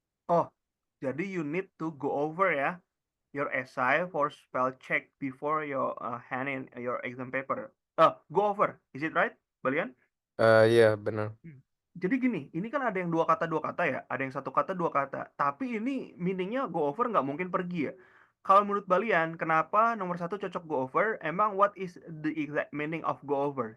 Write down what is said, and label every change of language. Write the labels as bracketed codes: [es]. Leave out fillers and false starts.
[id] Oh, jadi [en] you need to go over ya your essay for spell check before your hand in your exam paper. Go over, is it right, Balian? [id] Iya benar. Jadi gini, ini kan ada yang dua kata ya, ada yang satu kata dua kata. Tapi ini meaningnya go over nggak mungkin pergi ya. Kalau menurut Balian, kenapa nomor satu cocok go over? Emang [en] what is the exact meaning of go over?